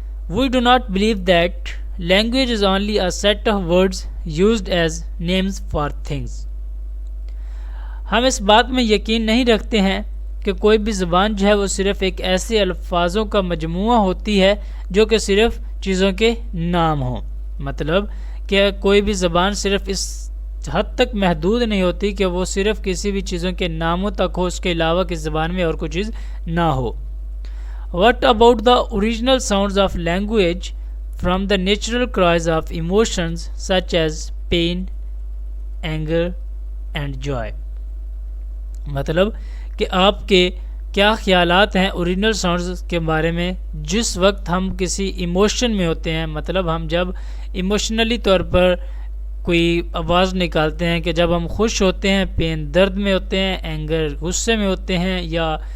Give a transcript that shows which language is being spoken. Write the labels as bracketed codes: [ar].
[en] We do not believe that language is only a set of words used as names for things. [ur] ہم اس بات میں یقین نہیں رکھتے ہیں کہ کوئی بھی زبان جو ہے وہ صرف ایک ایسے الفاظوں کا مجموعہ ہوتی ہے جو کہ صرف چیزوں کے نام ہوں. مطلب کہ کوئی بھی زبان صرف اس حد تک محدود نہیں ہوتی کہ وہ صرف کسی بھی چیزوں کے ناموں تک ہو، اس کے علاوہ کسی زبان میں اور کوئی چیز نہ ہو. [en] What about the original sounds of language from the natural cries of emotions such as pain, anger and joy? [ur] مطلب کہ آپ کے کیا خیالات ہیں اوریجنل ساؤنڈز کے بارے میں جس وقت ہم کسی ایموشن میں ہوتے ہیں. مطلب ہم جب ایموشنلی طور پر کوئی آواز نکالتے ہیں، کہ جب ہم خوش ہوتے ہیں، پین درد میں ہوتے ہیں، اینگر غصے میں ہوتے ہیں، یا